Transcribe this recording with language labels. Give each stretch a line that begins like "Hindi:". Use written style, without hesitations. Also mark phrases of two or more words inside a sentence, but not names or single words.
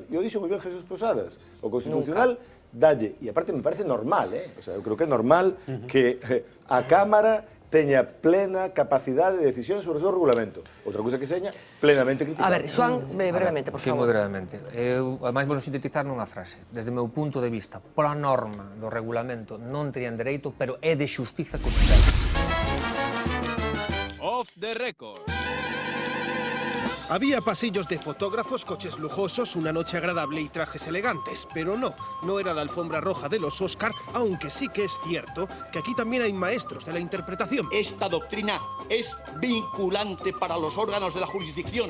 Galician: E o dixo moi ben Jesús Posadas, o Constitucional dalle, e aparte me parece normal,
Spanish: o sea,
Galician: eu creo que é normal que a Cámara teña plena capacidade de decisión sobre o seu regulamento. Outra cousa que seña plenamente criticada. A ver, Xoán, brevemente, por favor. Sí, moi brevemente. Eu, ademais, vou sintetizar nunha frase. Desde o meu punto de vista, pola norma do regulamento non terían dereito, pero é de xustiza constitucional.
English: Off the record.
Spanish: Había pasillos de fotógrafos, coches lujosos, una noche agradable y trajes elegantes, pero no era la alfombra roja de los Oscar, aunque sí que es cierto que aquí también hay maestros de la interpretación. Esta doctrina es vinculante para los órganos de la jurisdicción.